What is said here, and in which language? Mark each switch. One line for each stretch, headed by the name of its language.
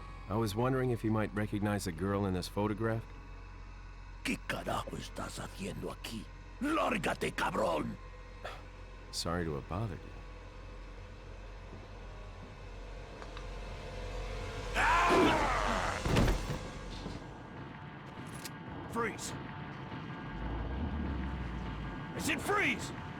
English: I was wondering if you might recognize the girl in this photograph.
Spanish: ¿Qué carajo estás haciendo aquí? ¡Lárgate, cabrón!
English: Sorry to have bothered you. freeze! I said freeze!